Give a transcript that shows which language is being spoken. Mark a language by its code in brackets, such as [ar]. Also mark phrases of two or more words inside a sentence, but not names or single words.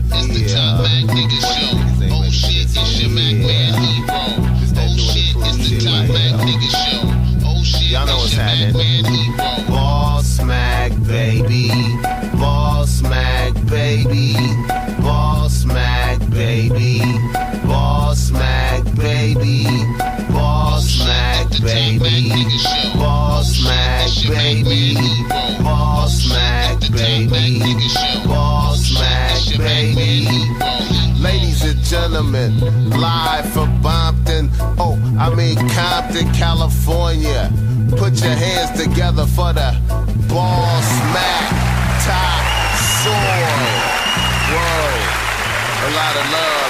[en] the top Mac nigga show. Oh shit, it's your Mac man hero. Oh shit, it's the top Mac nigga show. Oh shit, y'all know what's it's your Mac man hero. BOSSMACK, baby. BOSSMACK, baby. BOSSMACK, baby. BOSSMACK, baby. BOSSMACK, baby. BOSSMACK, baby. BOSSMACK, baby. BOSSMACK, baby. Ladies and gentlemen, live from Compton, Compton, California. Put your hands together for the BOSSMACK top soil. Whoa. A lot of love.